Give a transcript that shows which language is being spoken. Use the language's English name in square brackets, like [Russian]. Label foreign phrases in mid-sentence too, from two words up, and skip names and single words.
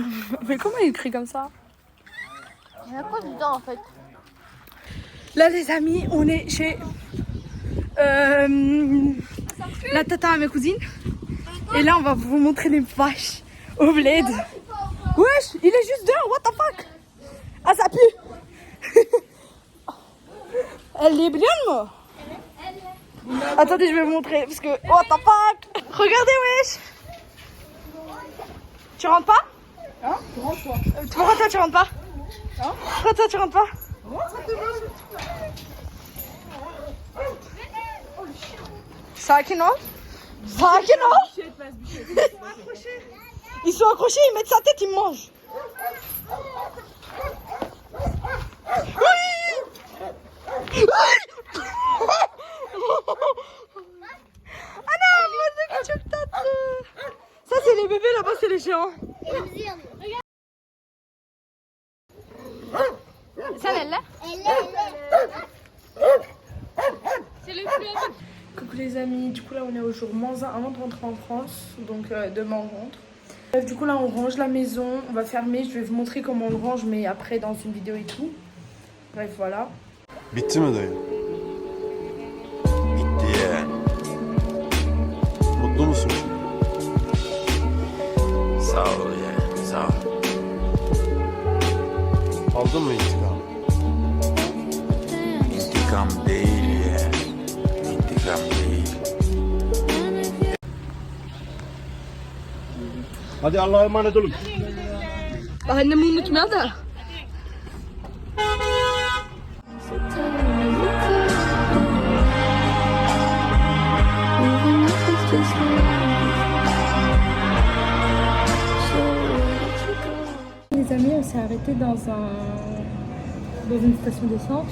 [French] Mais comment il écrit comme ça? Il y a quoi dedans en fait? Là, les amis, on est chez la tata à mes cousines. Et là, on va vous montrer les vaches au bled. Wesh, il est juste dehors, [English] what the fuck? [French] Ah, ça pue. Elle est bien, moi. Attendez, je vais vous montrer parce que [English] what the fuck. [French] Regardez, wesh. Tu rentres pas? Hein? Tu rentres quoi? Pourquoi toi tu rentres pas? Hein? Pourquoi toi tu rentres pas? [Turkish] Sakin ol. Sakin ol. [French] Ils sont accrochés, ils mettent sa tête, ils mangent. Ah non, ça c'est les bébés, là-bas c'est les géants. Ça elle là? C'est le plus. Coucou les amis, du coup là on est au jour -1 avant de rentrer en France, donc demain on rentre. Bref, du coup là on range la maison, on va fermer, je vais vous montrer comment on le range mais après dans une vidéo et tout. Bref voilà. [Turkish] Bitti mi dayı? Bitti ya. Mutlu musun? Sağ ol ya, sağ ol. Aldın mı intikamı? İntikam değil ya. İntikam değil. Hadi Allah'a emanet olun. Annemi unutma da. [French] Les amis, on s'est arrêté dans une station d'essence.